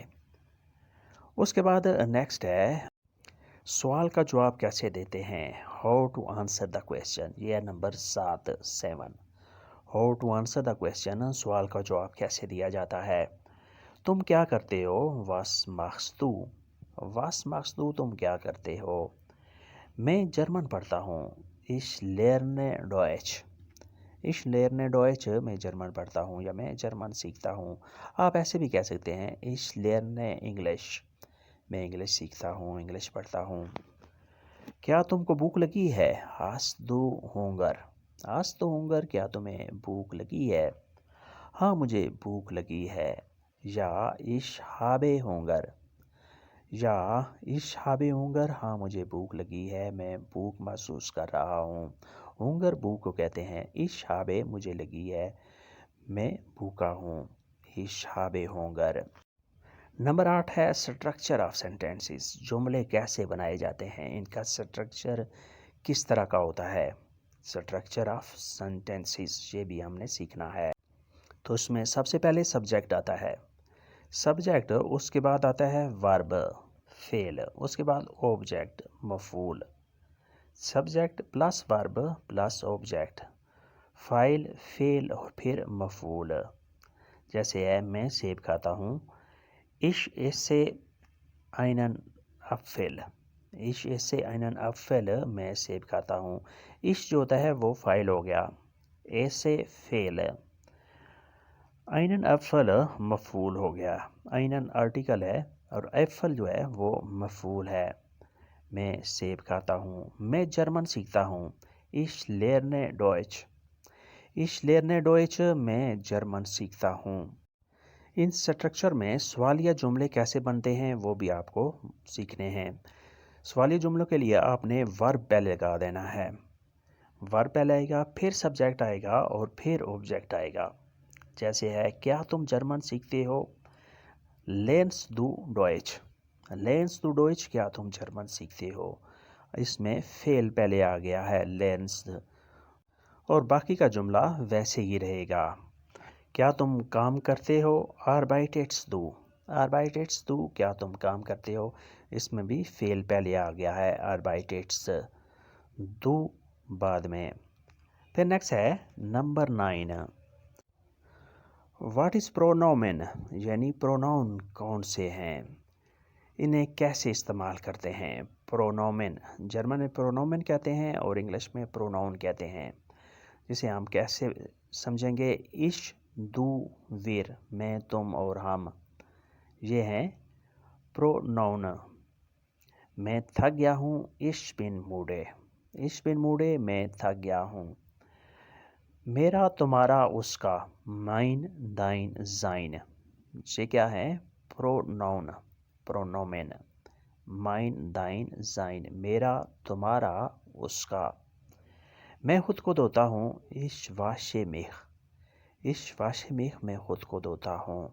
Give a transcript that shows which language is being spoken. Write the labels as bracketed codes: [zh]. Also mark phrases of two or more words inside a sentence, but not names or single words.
[ur] اس کے بعد نیکسٹ ہے سوال کا جواب کیسے دیتے ہیں، [en] how to answer the question. [ur] یہ ہے نمبر 7 [en] how to answer the question, [ur] سوال کا جواب کیسے دیا جاتا ہے۔ تم کیا کرتے ہو، [de] was machst [ur] تو تم کیا کرتے ہو۔ میں جرمن پڑھتا ہوں، [de] ich lerne Deutsch، [ur] میں جرمن پڑھتا ہوں یا میں جرمن سیکھتا ہوں۔ آپ ایسے بھی کہہ سکتے ہیں [de] ich lerne English، [ur] میں انگلش سیکھتا ہوں، انگلش پڑھتا ہوں۔ کیا تم کو بھوک لگی ہے، [de] hast du Hunger، [ur] کیا تمہیں بھوک لگی ہے۔ ہاں مجھے بھوک لگی ہے، یا [de] ich habe Hunger، [ur] ہاں مجھے بھوک لگی ہے، میں بھوک محسوس کر رہا ہوں۔ ہونگر بھوک کو کہتے ہیں، [de] ich habe [ur] مجھے لگی ہے، میں بھوکا ہوں، [de] ich habe Hunger۔ [ur] نمبر 8 ہے [en] structure of sentences, [ur] جملے کیسے بنائے جاتے ہیں، ان کا اسٹرکچر کس طرح کا ہوتا ہے۔ [en] structure of sentences, [ur] یہ بھی ہم نے سیکھنا ہے۔ تو اس میں سب سے پہلے سبجیکٹ آتا ہے، سبجیکٹ، اس کے بعد آتا ہے ورب فعل، اس کے بعد آبجیکٹ مفعول، [en] subject plus verb plus object, [ur] فاعل فعل اور پھر مفعول۔ جیسے ہے میں سیب کھاتا ہوں، [de] ich esse einen Apfel، [ur] میں سیب کھاتا ہوں۔ ich جو ہوتا ہے وہ فاعل ہو گیا، esse فعل، [de] einen Apfel [ur] مفعول ہو گیا، einen آرٹیکل ہے اور ایپفل جو ہے وہ مفعول ہے۔ میں سیب کھاتا ہوں، میں جرمن سیکھتا ہوں، [de] ich lerne Deutsch، [ur] میں جرمن سیکھتا ہوں۔ ان سٹرکچر میں سوالیہ جملے کیسے بنتے ہیں وہ بھی آپ کو سیکھنے ہیں۔ سوالیہ جملوں کے لیے آپ نے ورب پہلے لگا دینا ہے، ورب پہلے آئے گا، پھر سبجیکٹ آئے گا اور پھر آبجیکٹ آئے گا۔ جیسے ہے کیا تم جرمن سیکھتے ہو، [de] lernst du Deutsch، [ur] کیا تم جرمن سیکھتے ہو۔ اس میں فعل پہلے آ گیا ہے lernst، اور باقی کا جملہ ویسے ہی رہے گا۔ کیا تم کام کرتے ہو، [de] arbeitest du، [ur] کیا تم کام کرتے ہو، اس میں بھی فعل پہلے آ گیا ہے [de] arbeitest، du [ur] بعد میں۔ پھر نیکسٹ ہے نمبر 9 [en] what is [ur] پرونومن، یعنی پروناؤن کون سے ہیں، انہیں کیسے استعمال کرتے ہیں۔ پرونومن جرمن میں پرونومن کہتے ہیں اور انگلش میں پروناؤن کہتے ہیں، جسے ہم کیسے سمجھیں گے، [de] ich du wir، [ur] میں تم اور ہم، یہ ہیں پروناؤن۔ میں تھک گیا ہوں، [de] ich bin müde، [ur] میں تھک گیا ہوں۔ میرا تمہارا اس کا، [de] mein dein sein، [ur] یہ کیا ہے، پرونومن، [de] mein dein sein، [ur] میرا تمہارا اس کا۔ میں خود کو دھوتا ہوں، [de] ich wasche mich، [ur] میں خود کو دھوتا ہوں۔